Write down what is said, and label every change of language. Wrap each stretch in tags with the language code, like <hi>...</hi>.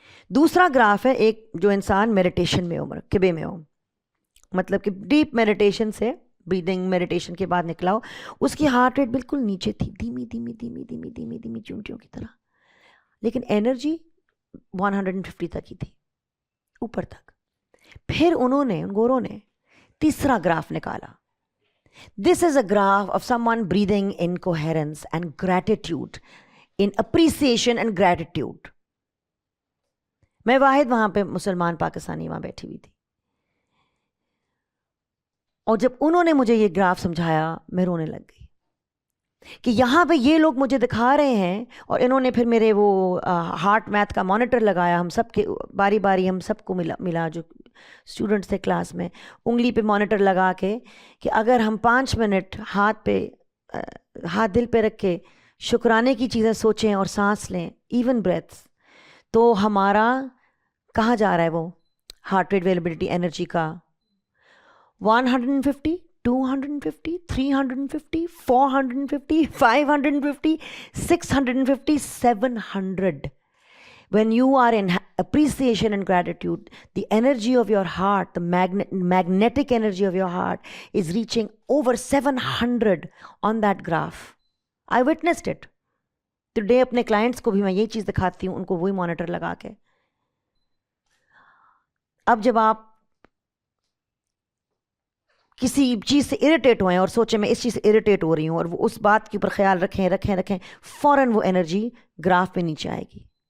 <ur>دوسرا گراف ہے ایک جو انسان میڈیٹیشن میں ہو، مرکبے میں ہو، مطلب کہ ڈیپ میڈیٹیشن سے، بریدنگ میڈیٹیشن کے بعد نکلا ہو، اس کی ہارٹ ریٹ بالکل نیچے تھی، دھیمی دھیمی دھیمی دھیمی دھیمی دھیمی چونٹیوں کی طرح، لیکن انرجی 150 تک ہی تھی، اوپر تک. پھر انہوں نے، ان گوروں نے تیسرا گراف نکالا.</ur> <en>This is a graph of someone breathing in coherence and gratitude, in appreciation and gratitude.</en> <ur>میں واحد وہاں پہ مسلمان پاکستانی وہاں بیٹھی ہوئی تھی، اور جب انہوں نے مجھے یہ گراف سمجھایا میں رونے لگ گئی کہ یہاں پہ یہ لوگ مجھے دکھا رہے ہیں، اور انہوں نے پھر میرے وہ ہارٹ میتھ کا مانیٹر لگایا. ہم سب کے باری باری ہم سب کو ملا جو اسٹوڈنٹس تھے کلاس میں، انگلی پہ مانیٹر لگا کے کہ اگر ہم 5 منٹ ہاتھ دل پہ رکھ کے شکرانے کی چیزیں سوچیں اور سانس لیں, ایون بریتھس, تو ہمارا کہاں جا رہا ہے وہ ہارٹ ریٹ ویریبلٹی انرجی کا 150, 250, 350, 450, 550, 650, 700.</ur> <en>When you are in appreciation and gratitude, the energy of your heart, the magnetic energy of your heart is reaching over 700 on that graph. I witnessed it.</en> <ur>Today اپنے clients کو بھی میں یہ چیز دکھاتی ہوں, ان کو وہی مانیٹر لگا کے. اب جب آپ کسی چیز سے اریٹیٹ ہوئیں اور سوچیں میں اس چیز سے اریٹیٹ ہو رہی ہوں, اور وہ اس بات کے اوپر خیال رکھیں, فوراً وہ انرجی گراف پہ نیچے آئے گی.</ur>